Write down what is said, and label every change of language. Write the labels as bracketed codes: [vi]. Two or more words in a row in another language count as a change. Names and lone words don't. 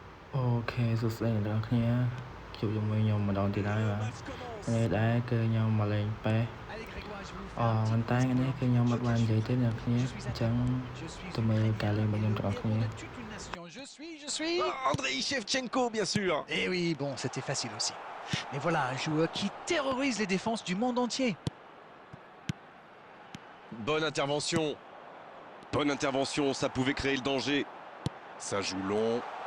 [km] អូខេសួស្តីអ្នកនរគ្នាជួបជាមួយខ្ញុំម្ដងទៀតហើយបាទថ្ងៃនេះដែរគឺខ្ញុំមកលេងប៉េស [fr] Allez Grégoire, je vais vous faire un [km] ប៉ុ [fr] petit [km] ន្តែ [fr] quiz [km] ថ្ងៃនេះ [fr] sport. [km] គឺខ្ញុំអ [fr] Je [km] ត់បាននិយាយ [fr] m'appelle [km] ទេអ្នកនរគ្នា [fr] Grégoire, je [km] អ [fr] suis [km] ញ្ចឹង [fr] internaute, je suis [km] ទៅមើលការលេង [fr] supporter [km] របស់ខ្ញុំ [fr] et [km] ទាំងអ [fr] le [km] ស់គ្នា [fr] héros de toute une nation. Je suis... Andrei Shevchenko, bien sûr. Eh oui, bon, c'était facile aussi. Mais voilà, un joueur qui terrorise les défenses du monde entier. Bonne intervention. Bonne intervention, ça pouvait créer le danger. Ça joue long.